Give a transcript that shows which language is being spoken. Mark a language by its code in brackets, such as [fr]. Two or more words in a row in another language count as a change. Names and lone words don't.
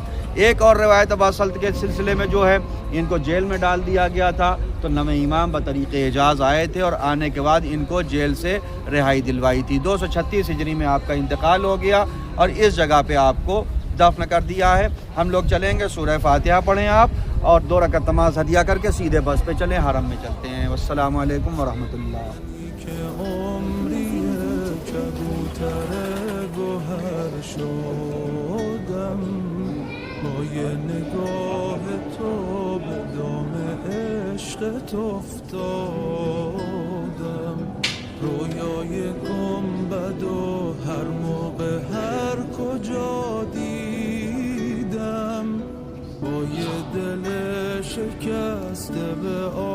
[ur] ایک اور روایت ابا سلط کے سلسلے میں جو ہے ان کو جیل میں ڈال دیا گیا تھا، تو نویں امام بطریق اعجاز آئے تھے اور آنے کے بعد ان کو جیل سے رہائی دلوائی تھی۔ 236 ہجری میں آپ کا انتقال ہو گیا اور اس جگہ پہ آپ کو دفن کر دیا ہے۔ ہم لوگ چلیں گے، سورہ فاتحہ پڑھیں آپ اور 2 رکعت نماز ہدیہ کر کے سیدھے بس پہ چلیں، حرم میں چلتے ہیں۔ [ar] والسلام علیکم ورحمۃ اللہ۔ [fa] که عمری کبوتر گوهر شدم، با یه نگاه تو به دام عشقت افتادم، رویای گنبد و هر موقع هر کجا دیدم، با یه دل شکسته به